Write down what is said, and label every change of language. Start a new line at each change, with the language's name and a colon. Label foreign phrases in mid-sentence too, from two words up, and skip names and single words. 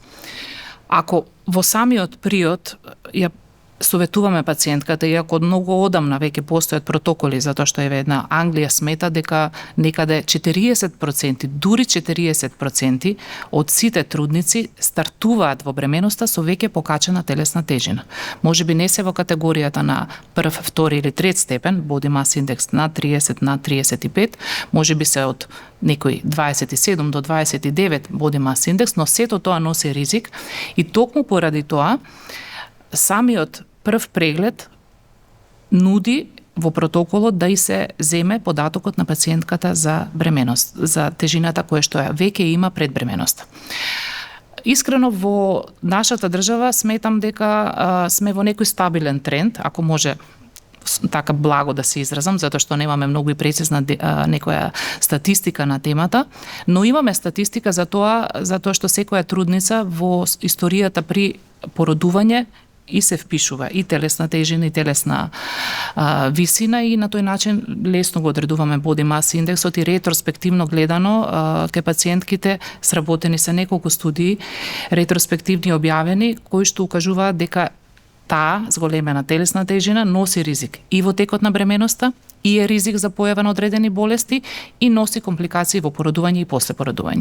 Macedonian: Ако во самиот период ја советуваме пациентката, иако од многу одамна веќе постојат протоколи, затоа што еве една Англија смета дека некаде 40%, дури 40% од сите трудници стартуваат во бременоста со веќе покачена телесна тежина. Можеби не се во категоријата на прв, втори или трет степен,
English: body mass index
Macedonian: на 30, на 35, можеби се од некој 27 до 29
English: body mass index,
Macedonian: но сето тоа носи ризик и токму поради тоа самиот прв преглед нуди во протоколот да и се земе податокот на пациентката за бременост, за тежината која што ја веќе има пред бременоста. Искрено во нашата држава сметам дека сме во некој стабилен тренд, ако може така благо да се изразам, затоа што немаме многу и прецизна некоја статистика на темата, но имаме статистика за тоа што секоја трудница во историјата при породување и се впишува и телесна тежина и телесна висина и на тој начин лесно го одредуваме
English: body mass
Macedonian: индексот и ретроспективно гледано кај пациентките сработени се неколку студии ретроспективни објавени кои што укажуваат дека таа зголемена телесна тежина носи ризик и во текот на бременоста и е ризик за појава на одредени болести и носи компликации во породување и после породување.